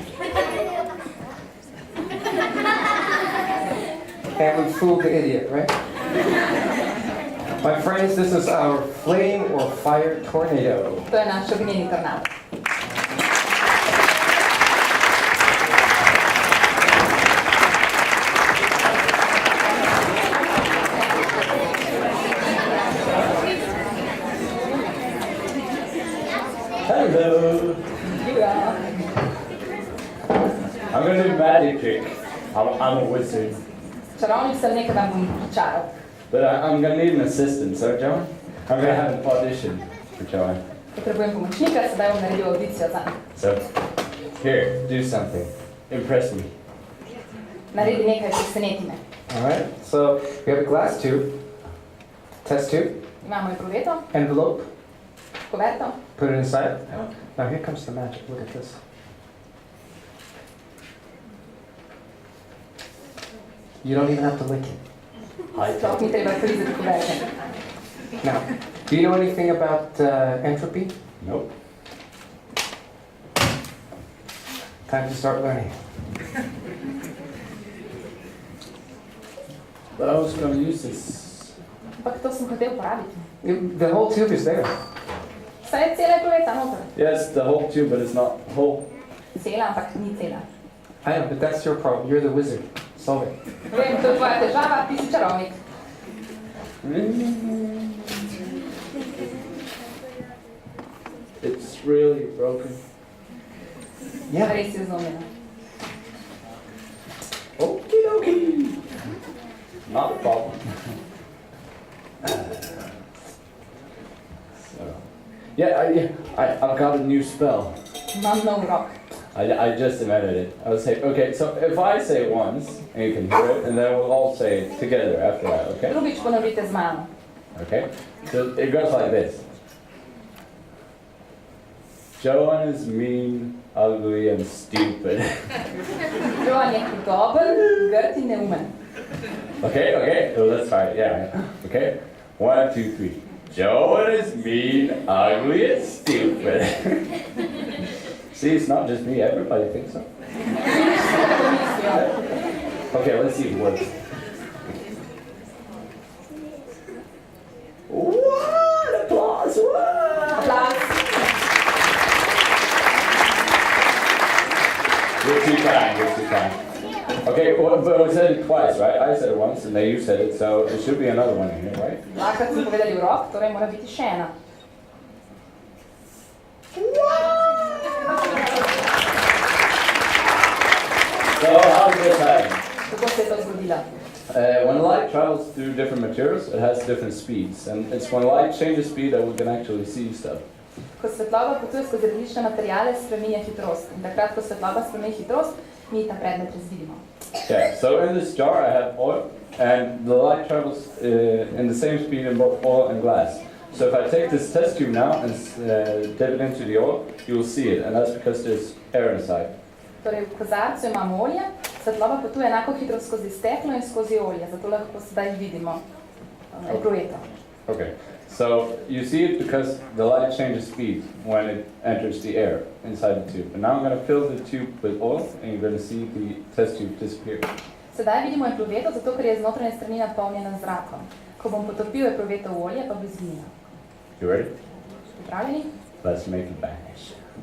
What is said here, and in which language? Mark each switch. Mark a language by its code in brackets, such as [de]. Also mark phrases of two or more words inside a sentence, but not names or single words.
[en] And we fooled the idiot, right? My friends, this is our flame or fire tornado. [sl] To je naš ognjeni tornado. [en] Hello. [sl] Živijo. [en] I'm going to do magic trick. I'm a wizard. [sl] Čarovnik sem nekaj vam bom čaral. [en] But I'm going to need an assistant, so Joan, I'm going to have an audition for Joan. [sl] Potrebujem pomočnika, sedaj bom naredil audicijo zanj. [en] So, here, do something. Impress me. [sl] Naredi nekaj, preseneti me. [en] Alright, so we have a glass tube, test tube, [sl] Imamo epruveto, [en] envelope, [sl] kuverto. [en] put it inside. Now here comes the magic, look at this. You don't even have to lick it. [sl] Sploh ni treba prizeti kuverte. [en] Now, do you know anything about entropy? Nope. Time to start learning. But I was going to use this. [sl] Ampak to sem hotel uporabiti. [en] The whole tube is there. [sl] Saj je cela epruveta noter. [en] Yes, the whole tube, but it's not whole. [sl] Cela, ampak ni cela. [en] I know, but that's your problem. You're the wizard. Solve it. [sl] Vem, to je tvoja težava, ti si čarovnik. [en] It's really broken. Yeah. [sl] Res je zlomljena. [en] Okie dokie. Not a problem. So, I've got a new spell. [sl] Imam nov rok. [en] I just invented it. I was saying, okay, so if I say it once, and you can hear it, and then we'll all say it together after that, okay? [sl] Drugič ponovite z mano. [en] Okay? So it goes like this. Joan is mean, ugly, and stupid. [sl] Joan je hudoben, grd in neumen. [en] Okay, so let's try it, yeah. Okay? 1, 2, 3. Joan is mean, ugly, and stupid. See, it's not just me, everybody thinks so. Okay, let's see if it works. What? Applause! What? [sl] Applaus. [en] You're too kind. Okay, well, but we said it twice, right? I said it once, and then you said it, so it should be another one in here, right? [sl] Dvakrat smo povedali v rok, torej mora biti še ena. [en] So how does this happen? [sl] Kako se je to zgodilo? [en] When light travels through different materials, it has different speeds, and it's when light changes speed that we can actually see stuff. [sl] Ko svetloba potuje skozi različne materiale, spreminja hitrost. In takrat, ko svetloba spremeni hitrost, mi ta predmet razvidimo. [en] Okay, so in this jar I have oil, and the light travels in the same speed in both oil and glass. So if I take this test tube now and dip it into the oil, you will see it, and that's because there's air inside. [sl] Torej, v kozarcu imamo olje, svetloba potuje enako hitro skozi steklo in skozi olje, zato lahko sedaj vidimo epruveto. [en] Okay, so you see it because the light changes speed when it enters the air inside the tube. And now I'm going to fill the tube with oil, and you're going to see the test tube disappear. [sl] Sedaj vidimo epruveto, zato ker je z notranje strani napolnjena z zrakom. Ko bom potopil epruveto v olje, pa bo izginila. [en] You ready? [sl] Pripravljeni? [en] Let's make it vanish.